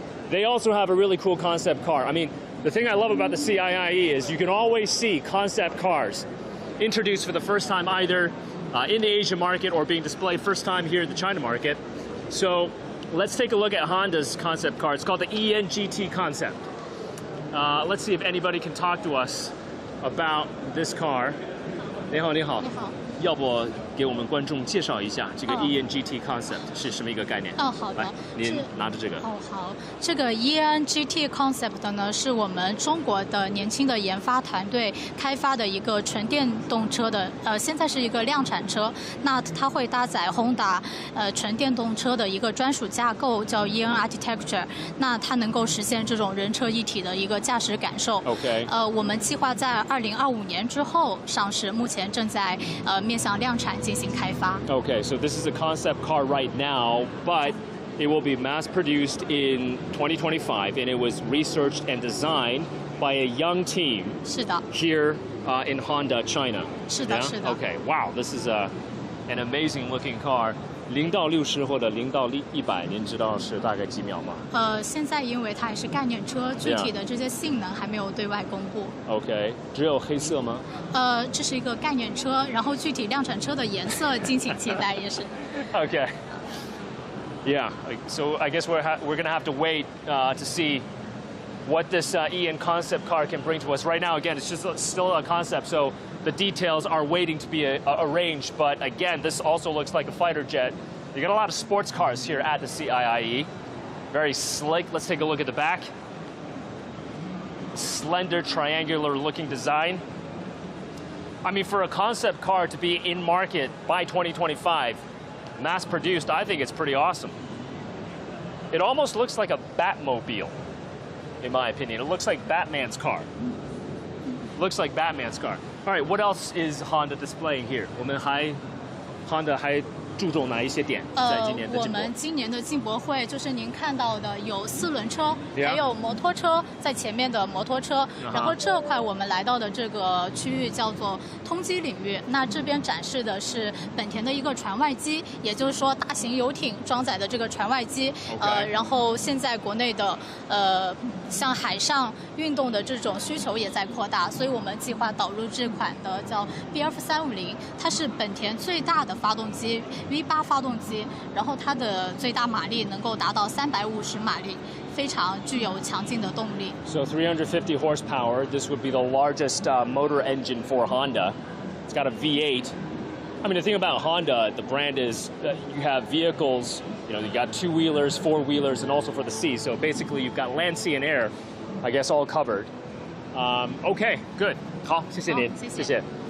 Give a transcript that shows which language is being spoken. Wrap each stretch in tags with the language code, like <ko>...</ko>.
<en>They also have a really cool concept car. I mean, the thing I love about the CIIE is you can always see concept cars introduced for the first time either in the Asian market or being displayed first time here in the China market. So let's take a look at Honda's concept car. It's called the ENGT concept. Let's see if anybody can talk to us about this car.</en> <zh>你好，你好。要不给我们观众介绍一下这个 ENGT concept 是什么一个概念？好的，您拿着这个。好，这个 ENGT concept 呢，是我们中国的年轻的研发团队开发的一个纯电动车的，现在是一个量产车。那它会搭载 Honda 纯电动车的一个专属架构，叫 EN Architecture。那它能够实现这种人车一体的一个驾驶感受。 OK。我们计划在2025年之后上市，目前正在面向量产进行开发。</zh> <en>Okay, so this is a concept car right now, but it will be mass produced in 2025, and it was researched and designed by a young team.</en> <zh>是的。</zh> <en>Here in Honda, China.</en> <zh>是的，是的。</zh> <en>Okay, wow, this is an amazing looking car.</en> <zh>0到60或者0到100，您知道是大概几秒吗？现在因为它还是概念车，具体的这些性能还没有对外公布。 OK， 只有黑色吗？这是一个概念车，然后具体量产车的颜色敬请期待，也是。 OK。</zh> <en>Yeah, so I guess we're going to have to wait to see what this Ian concept car can bring to us. Right now, again, it's just still a concept, so the details are waiting to be arranged. But again, this also looks like a fighter jet. You got a lot of sports cars here at the CIIE. Very slick. Let's take a look at the back. Slender, triangular-looking design. I mean, for a concept car to be in market by 2025, mass-produced, I think it's pretty awesome. It almost looks like a Batmobile, in my opinion. It looks like Batman's car. Looks like Batman's car. All right, what else is Honda displaying here?</en> <zh>Honda 还注重哪一些点在今年的进博？我们今年的进博会就是您看到的有4轮车，还有摩托车在前面的摩托车。然后这块我们来到的这个区域叫做通机领域。那这边展示的是本田的一个船外机，也就是说大型游艇装载的这个船外机。然后现在国内的像海上运动的这种需求也在扩大，所以我们计划导入这款的叫 BF350，它是本田最大的发动机。 V8 发动机，然后它的最大马力能够达到350马力，非常具有强劲的动力。</zh> <en>So 350 horsepower. This would be the largest motor engine for Honda. It's got a V8. I mean, the thing about Honda, the brand is you have vehicles. You know, you got 2-wheelers, 4-wheelers, and also for the sea. So basically, you've got land, sea, and air. I guess all covered. Okay, good.</en> <zh>好，谢谢您，谢谢。</zh>